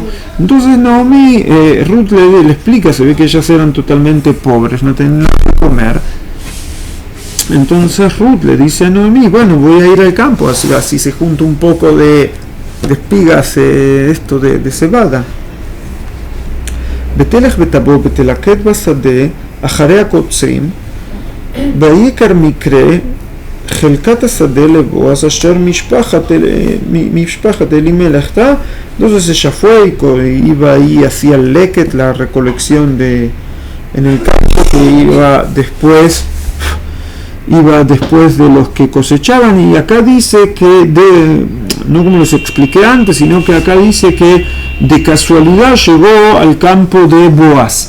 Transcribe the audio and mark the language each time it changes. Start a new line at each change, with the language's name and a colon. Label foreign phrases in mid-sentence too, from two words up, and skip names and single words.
Spanish: Entonces Naomi, Ruth le explica, se ve que ellas eran totalmente pobres, no tenían nada que comer. Entonces Ruth le dice a Noemí, bueno, voy a ir al campo, así se junta un poco de espigas, esto de cebada.
Hebrew: ותלך ותבוא ותלקט בשדה אחרי הקצרים ויקר מקרה חלקת השדה לבועז אשר משפחת אלימלך.
Spanish: Entonces ella fue y iba ahí, hacía leket, la recolección en el campo, que iba después de los que cosechaban. Y acá dice que, no como les expliqué antes, sino que acá dice que de casualidad llegó al campo de Boaz.